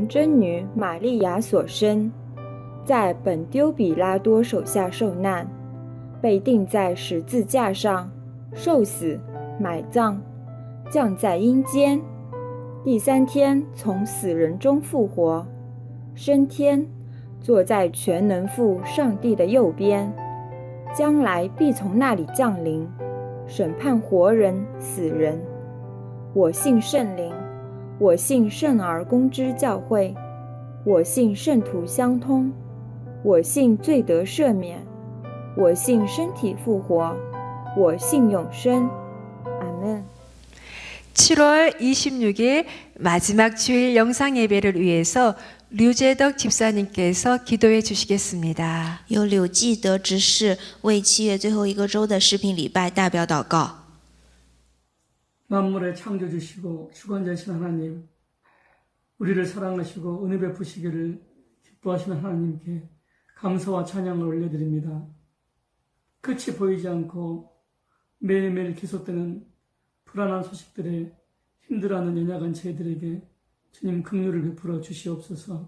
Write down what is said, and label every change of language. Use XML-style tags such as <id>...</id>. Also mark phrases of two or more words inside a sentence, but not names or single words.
<zh>贞女玛利亚所生，在本丢比拉多手下受难，被钉在十字架上，受死，埋葬，降在阴间，第3天从死人中复活，升天，坐在全能父上帝的右边，将来必从那里降临，审判活人死人。我信圣灵，我信圣而公之教会，我信圣徒相通，我信罪得赦免，我信身体复活，我信永生。阿门。</zh> <ko>7월 26일 마지막 주일 영상 예배를 위해서 류재덕 집사님께서 기도해 주시겠습니다.</ko> <zh>由柳继德执事为7月最后一个周的视频礼拜代表祷告。</zh> <ko>만물의 창조주시고 주관자이신 하나님, 우리를 사랑하시고 은혜 베푸시기를 기뻐하시는 하나님께 감사와 찬양을 올려드립니다. 끝이 보이지 않고 매일매일 계속되는 불안한 소식들에 힘들어하는 연약한 저희들에게 주님 긍휼을 베풀어 주시옵소서.</ko>